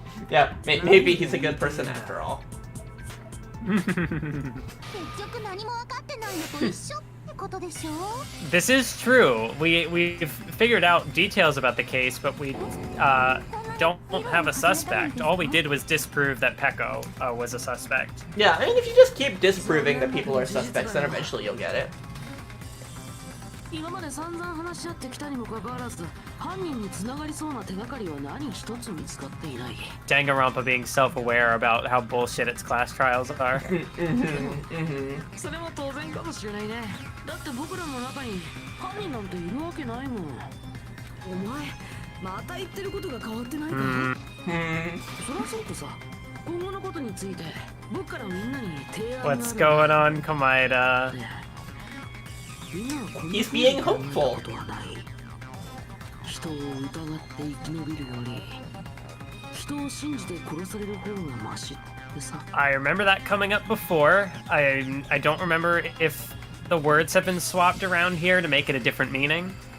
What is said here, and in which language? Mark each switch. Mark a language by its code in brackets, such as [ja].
[en] Yeah, maybe he's a good person after all. [ja] 結局何も分かってないのと一緒ってことでしょ [en] This is true. We've figured out details about the case, but we don't have a suspect. All we did was disprove that Peko was a suspect. Yeah, I mean, if you just keep disproving that people are suspects, then eventually you'll get it. [ja] 今まで散々話し合ってきたにもかかわらず犯人に繋がりそうな手がかりは何一つ見つかっていない [en] Danganronpa being self-aware about how bullshit its class trials are. [ja] それも当然かもしれないねだって僕らの中に犯人なんているわけないもんお前また言ってることが変わってないかそりゃそうとさ今後のことについて僕からみんなに提案がある [en] What's going on, Komaeda? He's being hopeful. [ja] 人を疑って生き延びるより人を信じて殺される方がマシってさ [en] I remember that coming up before. I don't remember if the words have been swapped around here to make it a different meaning.